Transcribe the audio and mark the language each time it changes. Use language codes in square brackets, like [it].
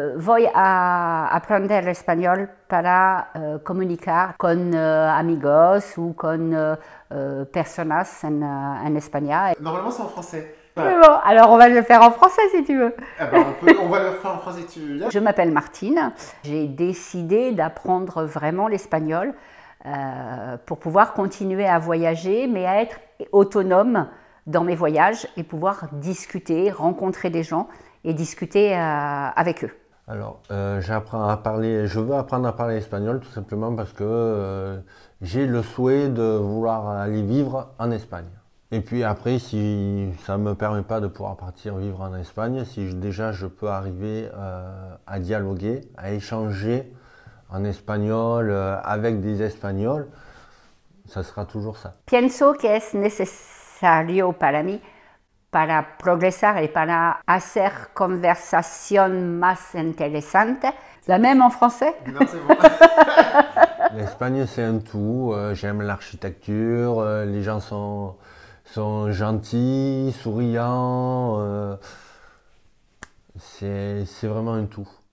[es] Voy a aprender español para comunicar con amigos ou con personas en España. [fr] Normalement c'est en français. Mais bon, alors on va le faire en français si tu veux. On va le faire en français si tu veux. Je m'appelle Martine. J'ai décidé d'apprendre vraiment l'espagnol pour pouvoir continuer à voyager, mais à être autonome dans mes voyages et pouvoir discuter, rencontrer des gens et discuter avec eux. Alors, je veux apprendre à parler espagnol tout simplement parce que j'ai le souhait de vouloir aller vivre en Espagne. Et puis après, si ça ne me permet pas de pouvoir partir vivre en Espagne, si déjà je peux arriver à dialoguer, à échanger en espagnol avec des Espagnols, ça sera toujours ça. [es] Pienso que es necesario para mí para progresar y para hacer conversación más interesante. [fr] La même en français? Non, c'est bon. L'Espagne, c'est un tout. J'aime l'architecture, les gens sont gentils, souriants. C'est vraiment un tout.